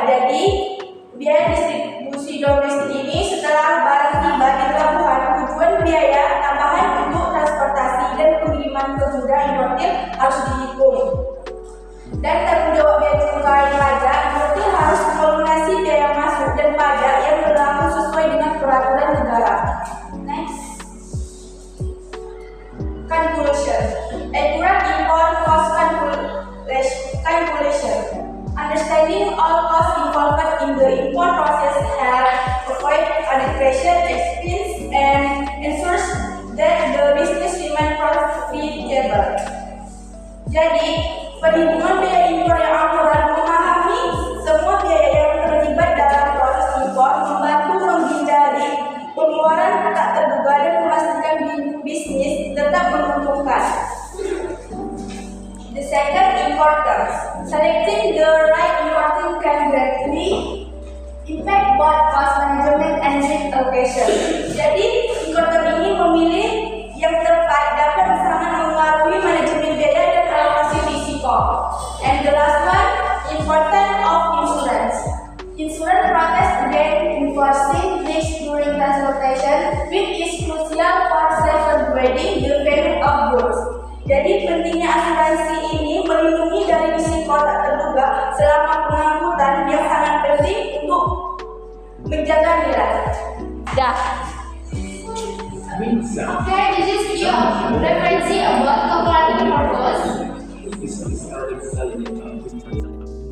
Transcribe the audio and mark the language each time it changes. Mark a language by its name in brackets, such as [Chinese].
[Indonesian] Jadi biaya distribusi domestik ini setelah barang tiba di pelabuhan, tujuan biaya tambahan untuk transportasi dan pengiriman ke gudang importir harus dihitung. Dan tanggung jawab bea cukai pajak, importir harus melunasi biaya masuk dan pajak yang berlaku sesuai dengan peraturan negara. [English] Next. Calculation. Accurate import cost calculation. Understanding all costs involved in the import process helps avoid arbitration expense and ensures that the business remains profitable. [Indonesian] Jadi, perhitungan biaya impor yang akurat memahami semua biaya yang terlibat dalam proses impor membantu menghindari pengeluaran tak terduga dan memastikan bisnis tetap menguntungkan. [English] The second, importance. Selecting the right importing can greatly impact both cost management and risk allocation. [Indonesian] Jadi, importer ini memilih yang tepat dapat sangat mengaruhi manajemen biaya dan alokasi risiko. [English] And the last one, importance of insurance. Insurance protects against enforcing risk during transportation, which is crucial for safeguarding the value of goods. [Indonesian] Jadi pentingnya asuransi ini melindungi dari risiko tak terduga selama pengangkutan yang sangat penting untuk menjaga nilai. Dah. [English] Okay, this is your reference about calculating purpose.